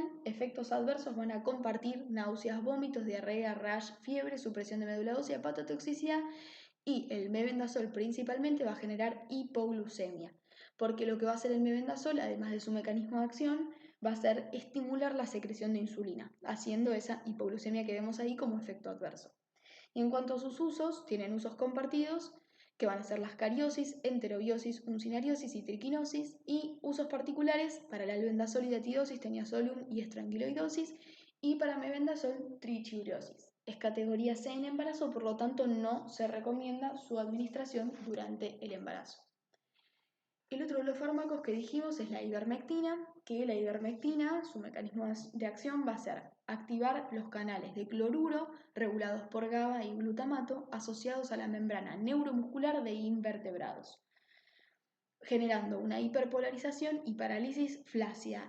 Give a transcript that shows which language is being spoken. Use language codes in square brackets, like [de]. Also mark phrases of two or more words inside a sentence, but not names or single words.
[es] Efectos adversos van a compartir náuseas, vómitos, diarrea, rash, fiebre, supresión de médula ósea, hepatotoxicidad y el mebendazol principalmente va a generar hipoglucemia, porque lo que va a hacer el mebendazol, además de su mecanismo de acción, va a ser estimular la secreción de insulina, haciendo esa hipoglucemia que vemos ahí como efecto adverso. Y en cuanto a sus usos, tienen usos compartidos que van a ser las cariosis, enterobiosis, uncinariosis y triquinosis, y usos particulares para el albendazol y datidosis, teniazolum y estranguloidosis, y para mebendazol, trichiuriosis. Es categoría C en embarazo, por lo tanto no se recomienda su administración durante el embarazo. El otro de los fármacos que dijimos es la ivermectina, que la ivermectina, su mecanismo de acción va a ser activar los canales de cloruro regulados por GABA y glutamato asociados a la membrana neuromuscular de invertebrados, generando una hiperpolarización y parálisis flácida.